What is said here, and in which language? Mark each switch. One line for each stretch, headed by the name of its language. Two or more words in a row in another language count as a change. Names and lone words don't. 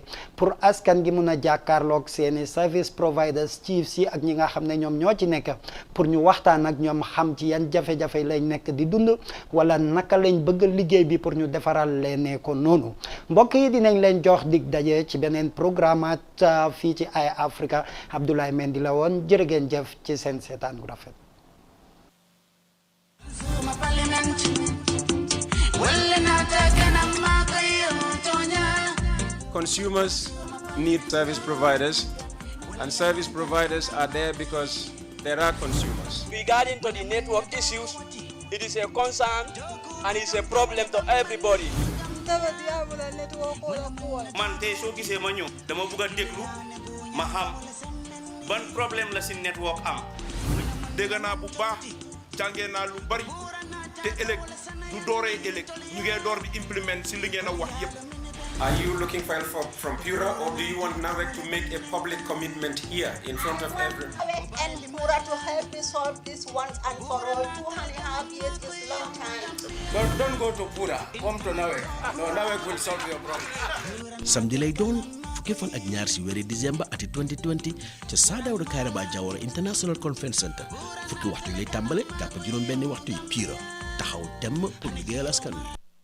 Wolof: pour askan gi mun a jàkkaarloog seeni
English: service providers
Wolof: chiefs yi ak ñi nga xam ne ñoom ñoo ci nekk pour ñu waxtaan ak ñoom xam ci yan jafe-jafe lañ nekk di dund wala naka lañ bëgg liggéey bi pour ñu defaral leen ko noonu mbokk yi dinañ leen jox dig daje ci beneen programme fii ci Eye Africa Abdoulaye Mendy la woon jërë ngeen jëf ci seen seetaan bu rafet.
English: Consumers need service providers, and service providers are there because there are consumers. Regarding to the network issues, it is a concern and it's a problem to everybody.
Wolof: man tey soo gisee ma ñëw dama bëgg a déglu ma xam ban problème la si network am. dégg naa bu baax jàngee naa lu bari te ëllëg du dooree ëllëg ñu ngee door di implement si li ngeen a wax yépp.
English: Are you looking for help from Pura, or do you want NAWEC to make a public commitment here in front of everyone? NAWEC and Pura to help me solve this once and for all. 2.5 years is long time. Don't go to Pura, come to NAWEC. No, NAWEC will solve your problem.
Wolof: samedi lay doon fukki fan ak ñaar si weeri décembre ati 2020 ca Sir Dawda Kairaba Jawara International Conference Center fukki waxtu lay tàmbale jàpp juróom benn waxtu yi Pura taxaw temm pour liggéeyal askan wi